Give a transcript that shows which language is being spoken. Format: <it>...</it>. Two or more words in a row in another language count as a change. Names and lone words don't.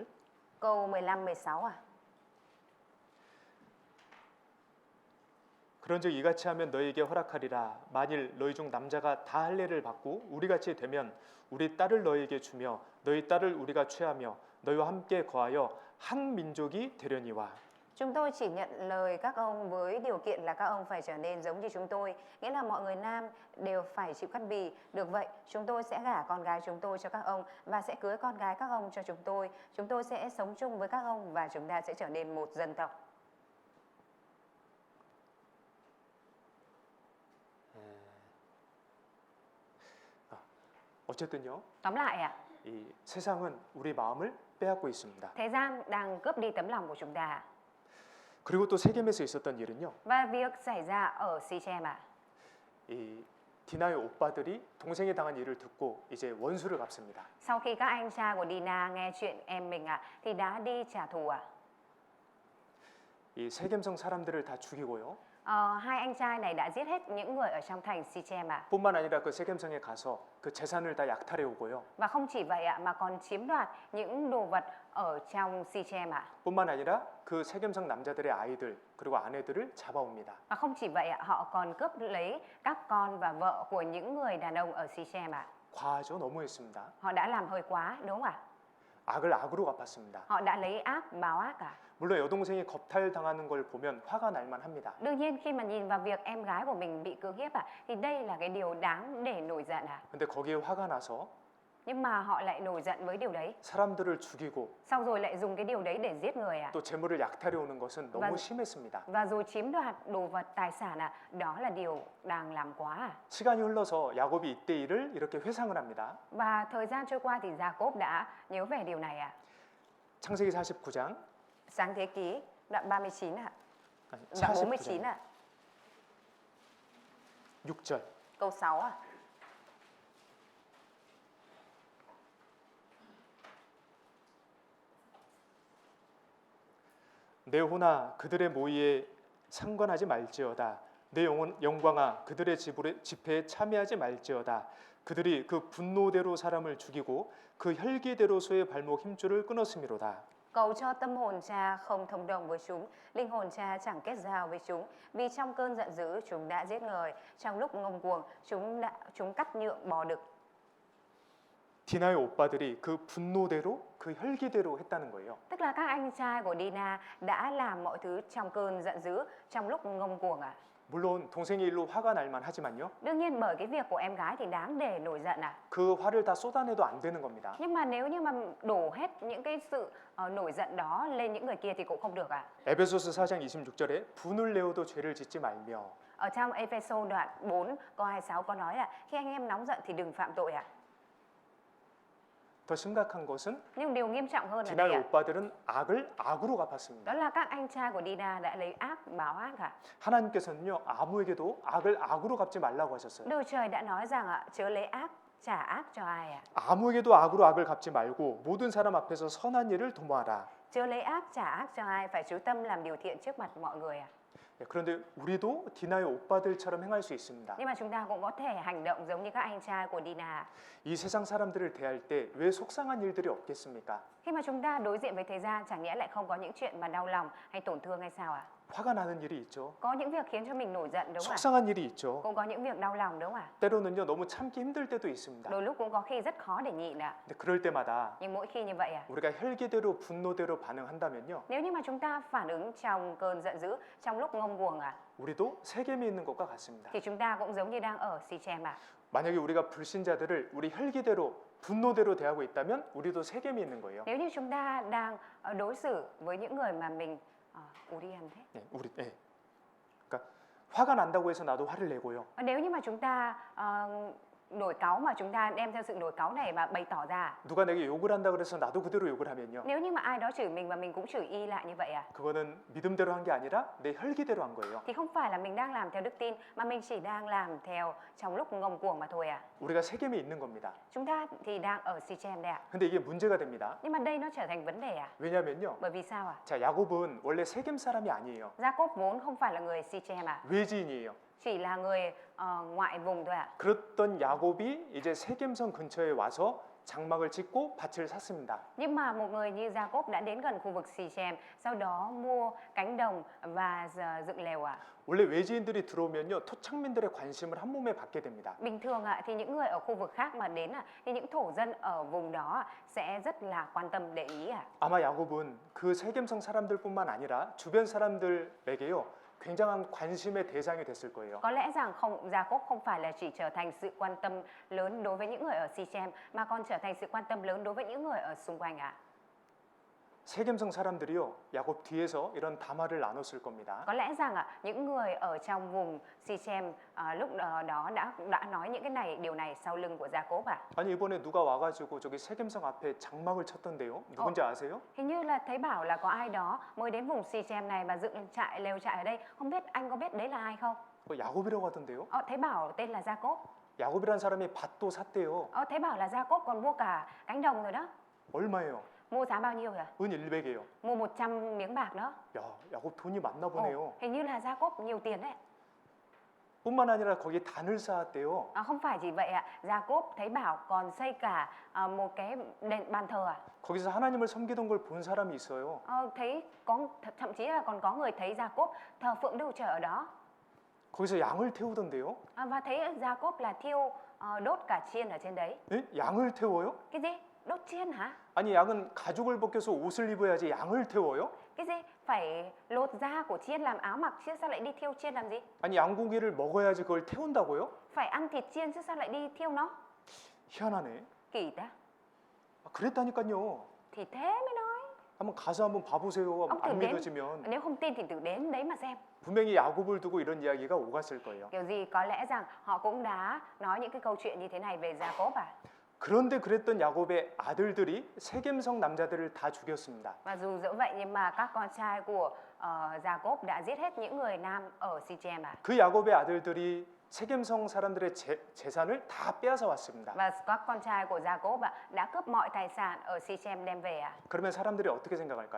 <vi>Câu 15 16 ạ.</vi> <ko>그런즉 이같이 하면 너희에게 허락하리라. 만일 너희 중 남자가 다 할례를 받고 우리같이 되면 우리 딸을 너희에게 주며 너희 딸을 우리가 취하며 너희와 함께 거하여 한 민족이 되려니와.</ko> <vi>Chúng tôi chỉ nhận lời các ông với điều kiện là các ông phải trở nên giống như chúng tôi, nghĩa là mọi người nam đều phải chịu cắt bì. Được vậy, chúng tôi sẽ gả con gái chúng tôi cho các ông và sẽ cưới con gái các ông cho chúng tôi. Chúng tôi sẽ sống chung với các ông và chúng ta sẽ trở nên một dân tộc.</vi> <ko>어쨌든요,</ko> <vi>Tóm lại ạ,</vi> <ko>이 세상은 우리 마음을 빼앗고 있습니다.</ko> <vi>thế gian đang cướp đi tấm lòng của chúng ta.</vi> <ko>그리고 또 세겜에서 있었던 일은요,</ko> <vi>Và việc xảy ra ở Sichem ạ,</vi> <ko>이 디나의 오빠들이 동생이 당한 일을 듣고 이제 원수를 갚습니다.</ko> <vi>sau khi các anh trai của Dina nghe chuyện em mình ạ, thì đã đi trả thù ạ.</vi> <ko>이 세겜성 사람들을 다 죽이고요.</ko> <vi>Hai anh trai này đã giết hết những người ở trong thành Sichem ạ.</vi> <ko>뿐만 아니라 그 세겜성에 가서 그 재산을 다 약탈해 오고요.</ko> <vi>Và không chỉ vậy ạ, mà còn chiếm đoạt những đồ vật ở trong Sichem ạ.</vi> <ko>뿐만 아니라 그 세겜성 남자들의 아이들 그리고 아내들을 잡아옵니다.</ko> <vi>Và không chỉ vậy ạ, họ còn cướp lấy các con và vợ của những người đàn ông ở Sichem ạ.</vi> <ko>과하죠, 너무했습니다.</ko> <vi>Họ đã làm hơi quá, đúng không ạ?</vi> <ko>악을 악으로 갚았습니다.</ko> <vi>Họ đã lấy ác báo ác cả.</vi> <ko>물론 여동생이 겁탈 당하는 걸 보면 화가 날 만합니다.</ko> <vi>Đương nhiên khi mà nhìn vào việc em gái của mình bị cưỡng hiếp ạ, thì đây là cái điều đáng để nổi giận ạ.</vi> <ko>근데 거기에 화가 나서</ko> <vi>Nhưng mà họ lại nổi giận với điều đấy.</vi> <ko>사람들을 죽이고</ko> <vi>Sau rồi lại dùng cái điều đấy để giết người ạ.</vi> <ko>또 재물을 약탈해 오는 것은 너무 심했습니다.</ko> <vi>Và rồi chiếm đoạt đồ vật tài sản ạ, đó là điều đang làm quá ạ.</vi> <ko>시간이 흘러서 야곱이 이때 일을 이렇게 회상을 합니다.</ko> <vi>Và thời gian trôi qua thì Jacob đã nhớ về điều này ạ.</vi> <ko>창세기 49장</ko> <vi>Sáng Thế Ký đoạn 39 ạ.</vi> <ko>아니,</ko> <vi>Đoạn 49 ạ.</vi> <ko>6절.</ko> <vi>Câu 6 ạ.</vi> <ko>내 호나 그들의 모의에 상관하지 말지어다. 내 영광아 그들의 집회에 참여하지 말지어다. 그들이 그 분노대로 사람을 죽이고 그 혈기대로 소의 발목 힘줄을 끊었음이로다.</ko> <vi>Cầu cho tâm hồn cha không thông đồng với chúng, linh hồn cha chẳng kết giao với chúng, vì trong cơn giận dữ chúng đã giết người, trong lúc ngông cuồng chúng cắt nhượng bò đực.</vi> <ko>디나의 오빠들이 그 분노대로 그 혈기대로 했다는 거예요.</ko> <vi>Tức là các anh trai của Dina đã làm mọi thứ trong cơn giận dữ, trong lúc ngông cuồng ạ.</vi> <ko>물론 동생의 일로 화가 날 만하지만요.</ko> <vi>Đương nhiên bởi cái việc của em gái thì đáng để nổi giận ạ.</vi> <ko>그 화를 다 쏟아내도 안 되는 겁니다.</ko> <vi>Nhưng mà nếu như mà đổ hết những cái sự nổi giận đó lên những người kia thì cũng không được ạ.</vi> <ko>에베소서 4장 26절에 분을 내어도 죄를 짓지 말며.</ko> <vi>Ở trong Ephesos đoạn 4 câu 26 có nói là khi anh em nóng giận thì đừng phạm tội ạ.</vi> <ko>더 심각한 것은</ko> <vi>Nhưng điều nghiêm trọng hơn là đây</vi> <ko>디나의</ko> <vi>ạ.</vi> <ko>오빠들은 악을 악으로 갚았습니다.</ko> <vi>Đó là các anh trai của Dina đã lấy ác báo ác ạ.</vi> <ko>하나님께서는요 아무에게도 악을 악으로 갚지 말라고 하셨어요.</ko> <vi>Đức Trời đã nói rằng ạ, chớ lấy ác trả ác cho ai ạ?</vi> <ko>아무에게도 악으로 악을 갚지 말고 모든 사람 앞에서 선한 일을 도모하라.</ko> <vi>Chớ lấy ác trả ác cho ai, phải chú tâm làm điều thiện trước mặt mọi người ạ.</vi> <ko>그런데 우리도 디나의 오빠들처럼 행할 수 있습니다.</ko> <vi>Nhưng mà chúng ta cũng có thể hành động giống như các anh trai của Dina.</vi> <ko>이 세상 사람들을 대할 때 왜 속상한 일들이 없겠습니까?</ko> <vi>Khi mà chúng ta đối diện với thế gian, chẳng nhẽ lại không có những chuyện mà đau lòng hay tổn thương hay sao ạ?</vi> <ko>화가 나는 일이 있죠.</ko> <vi>Có những việc khiến cho mình nổi giận đúng không ạ?</vi> <ko>속상한 일이 있죠.</ko> <vi>Cũng có những việc đau lòng đúng không ạ?</vi> <ko>때로는요 너무 참기 힘들 때도 있습니다.</ko> <vi>Đôi lúc cũng có khi rất khó để nhịn ạ.</vi> <ko>근데 그럴 때마다</ko> <vi>Nhưng mỗi khi như vậy ạ,</vi> <ko>우리가 혈기대로 분노대로 반응한다면요</ko> <vi>nếu như mà chúng ta phản ứng trong cơn giận dữ, trong lúc ngông cuồng ạ,</vi> <ko>우리도 세겜에 있는 것과 같습니다.</ko> <vi>thì chúng ta cũng giống như đang ở Sichem ạ.</vi> <ko>만약에 우리가 불신자들을 우리 혈기대로 분노대로 대하고 있다면 우리도 세겜에 있는 거예요.</ko> <vi>Nếu như chúng ta đang đối xử với những người mà mình 우리 em thế.</vi> <ko>네, 우리 그러니까 화가 난다고 해서 나도 화를 내고요.</ko> <vi>Nếu như mà chúng ta nổi cáu mà chúng ta đem theo sự nổi cáu này mà bày tỏ ra.</vi> <ko>누가 내게 욕을 한다 그래서 나도 그대로 욕을 하면요.</ko> <vi>Nếu như mà ai đó chửi mình và mình cũng chửi y lại như vậy à?</vi> <ko>그거는 믿음대로 한 게 아니라 내 혈기대로 한 거예요.</ko> <vi>Thì không phải là mình đang làm theo đức tin mà mình chỉ đang làm theo trong lúc ngông cuồng mà thôi à.</vi> <ko>우리가 세겜에 있는 겁니다.</ko> <vi>Chúng ta thì đang ở Sichem đây ạ.</vi> <ko>근데 이게 문제가 됩니다.</ko> <vi>Nhưng mà đây nó trở thành vấn đề à?</vi> <ko>왜냐면요.</ko> <vi>Bởi vì sao à?</vi> <ko>자, 야곱은 원래 세겜 사람이 아니에요.</ko> <vi>Jacob vốn không phải là người Sichem à?</vi> <ko>외지인이에요.</ko> <vi>Chỉ là người ngoại vùng thôi ạ.</vi> <ko>그랬던 야곱이 이제 세겜성 근처에 와서 장막을 짓고 밭을 샀습니다.</ko> <vi>Nhưng mà một người như Jacob đã đến gần khu vực Sichem, sau đó mua cánh đồng và dựng lều ạ.</vi> <ko>원래 외지인들이 들어오면요 토착민들의 관심을 한 몸에 받게 됩니다.</ko> <vi>Bình thường ạ thì những người ở khu vực khác mà đến thì những thổ dân ở vùng đó sẽ rất là quan tâm để ý ạ.</vi> <ko>아마 야곱은 그 세겜성 사람들뿐만 아니라 주변 사람들에게요 굉장한 관심의 대상이 됐을 거예요.</ko> <vi>Có lẽ rằng Jacob không phải là chỉ trở thành sự quan tâm lớn đối với những người ở Sichem mà còn trở thành sự quan tâm lớn đối với những người ở xung quanh ạ.</vi> <ko>세겜성 사람들이요 야곱 뒤에서 이런 담화를 나눴을 겁니다.</ko> <vi>Có lẽ rằng những người ở trong vùng Sichem lúc đó đã nói những cái điều này sau lưng của Jacob ạ.</vi> <ko>아니 이번에 누가 와가지고 저기 세겜성 앞에 장막을 쳤던데요. 누군지 아세요?</ko> <vi>Hình như là thấy bảo là có ai đó mới đến vùng Sichem này mà dựng lều trại ở đây. Không biết anh có biết đấy là ai không?</vi> <ko>야곱이라고 하던데요.</ko> <vi>Thấy bảo tên là Jacob.</vi> <ko>야곱이라는 사람이 밭도 샀대요.</ko> <vi>Thấy bảo là Jacob còn mua cả cánh đồng rồi đó.</vi> <ko>얼마예요?</ko> <vi>Mua giá bao nhiêu rồi?</vi> <ko>은 100이에요.</ko> <vi>Mua 100 miếng bạc đó.</vi> <ko>야, 야곱 돈이 많나 보네요.</ko> <vi>Hình như là Jacob nhiều tiền đấy.</vi> <ko>뿐만 아니라 거기에 단을 쌓았대요.</ko> <vi>Không phải chỉ vậy ạ. Jacob thấy bảo còn xây cả một cái bàn thờ à?</vi> <ko>거기서 하나님을 섬기던 걸 본 사람이 있어요.</ko> <vi>Thấy có thậm chí là còn có người thấy Jacob thờ phượng Đức Chúa Trời ở đó.</vi> <ko>거기서 양을 태우던데요.</ko> <vi>Và thấy Jacob là thiêu đốt cả chiên ở trên đấy.</vi> <ko>네? 양을 태워요?</ko> <vi>Cái gì? Đốt chiên hả?</vi> <ko>아니 양은 가죽을 벗겨서 옷을 입어야지 양을 태워요?</ko> <vi>Cái gì? Phải lột da của chiên làm áo mặc chứ sao lại đi thiêu chiên làm gì?</vi> <ko>아니 양고기를 먹어야지 그걸 태운다고요?</ko> <vi>Phải ăn thịt chiên chứ sao lại đi thiêu nó?</vi> <ko>희한하네.</ko> <vi>Kỳ ta.</vi> <ko>그랬다니까요.</ko> <vi>Thì thế mới nói.</vi> <ko>한번 가서 한번 봐보세요.</ko> <vi>Ông</vi> <ko>안</ko> <vi>thử đến.</vi> <ko>믿어지면</ko> <vi>Nếu không tin thì thử đến đấy mà xem.</vi> <ko>분명히 야곱을 두고 이런 이야기가 오갔을 거예요.</ko> <vi>Kiểu gì có lẽ rằng họ cũng đã nói những cái câu chuyện như thế này về Jacob à.</vi> <ko>그런데 그랬던 야곱의 아들들이 세겜성 남자들을 다 죽였습니다.</ko> <vi>Và dù dẫu vậy nhưng mà các con trai của Jacob đã giết hết những người nam ở Sichem à.</vi> <ko>그 야곱의 아들들이 세겜성 사람들의 재산을 다 빼앗아 왔습니다.</ko> <vi>Và các con trai của Jacob đã cướp mọi tài sản ở Sichem đem về à.</vi> <ko>그러면 사람들이 어떻게 생각할까요?</ko>